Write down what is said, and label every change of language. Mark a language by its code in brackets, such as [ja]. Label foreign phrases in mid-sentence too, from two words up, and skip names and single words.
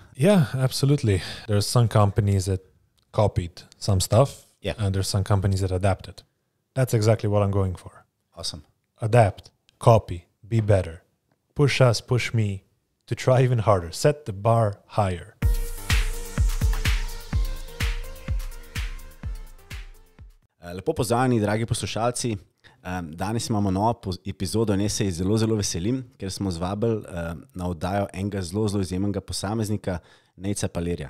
[en] Yeah, absolutely. There's some companies that copied some stuff, and there's some companies that adapted. That's exactly what I'm going for. Awesome. Adapt, copy, be better. Push us, push me to try even harder. Set the bar higher. [sl] Lepo pozdravljeni, dragi poslušalci. Danes imamo novo epizodo in jaz se zelo veselim, ker smo zvabili na oddajo enega zelo izjemnega posameznika, Nejca Palirja.